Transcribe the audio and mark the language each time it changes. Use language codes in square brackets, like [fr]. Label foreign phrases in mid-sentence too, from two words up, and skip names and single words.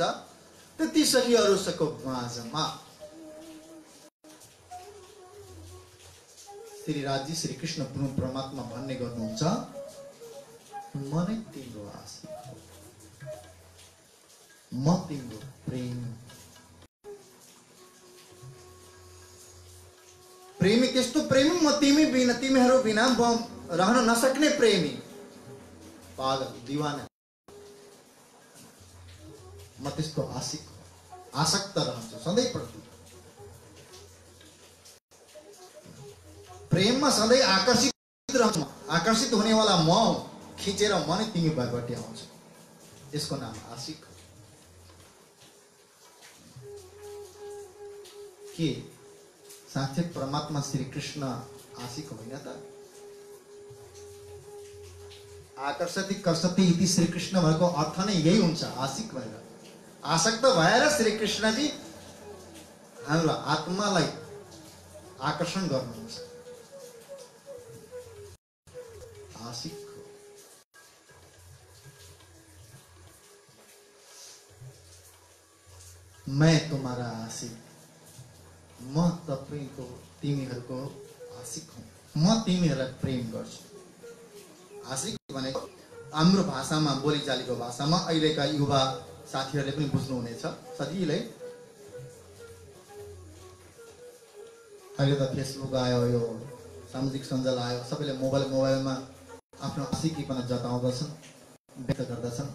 [ne] ती सखीहरूको माझमा श्री राजी श्री कृष्ण परमात्मा भन्ने गर्नुहुन्छ, म नै तिम्रो आशिक हो, म तिम्रो प्रेम। प्रेमी त्यस्तो प्रेमी, म तिमी बिना, तिमीहरू बिना रहन नसक्ने प्रेमी, पागल दीवाना, म त्यस्तो आशिक हो, आसक्त रहन्छु सधैँ प्रति। प्रेममा सधैँ आकर्षित रहन्छु, आकर्षित हुनेवाला म हो, खिचेर म नै तिमी भएपट्टि आउँछु। यसको नाम आशिक हो। के साँच्चै परमात्मा श्री कृष्ण आशिक होइन त? [sa] आकर्षति कर्षति इति [ne] श्री कृष्ण भएको अर्थ नै यही हुन्छ, आशिक भएर, आसक्त भएर श्री कृष्णजी हाम्रो आत्मालाई आकर्षण गर्नुहुन्छ। आशिक हो। [hi] मैं तुम्हारा आशिक, [ne] म तपाईको तिमीहरूको आशिक हुँ, म तिमीहरूलाई प्रेम गर्छु। आशिक भनेको हाम्रो भाषामा, बोलीचालीको भाषामा अहिलेका युवा साथीहरूले पनि बुझ्नुहुनेछ सजिलै। अहिले त फेसबुक आयो, यो सामाजिक सञ्जाल आयो, सबैले मोबाइलमा आफ्नो आशिकीपना जताउँदछन्, व्यक्त गर्दछन्।